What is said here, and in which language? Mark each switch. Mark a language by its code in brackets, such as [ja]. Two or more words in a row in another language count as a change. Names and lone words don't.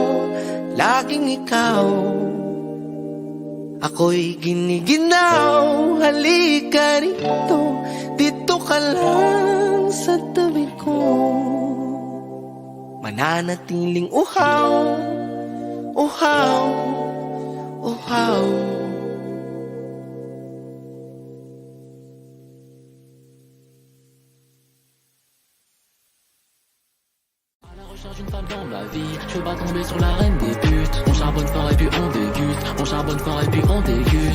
[tl] Laging ikaw ako'y giniginaw. Halika rito, dito ka lang sa tabi ko. Mananatiling uhaw, uhaw, uhaw. [fr] Cherche une femme dans ma vie, je veux pas tomber sur la reine des putes. On charbonne fort et puis on déguste, on charbonne fort et puis on déguste.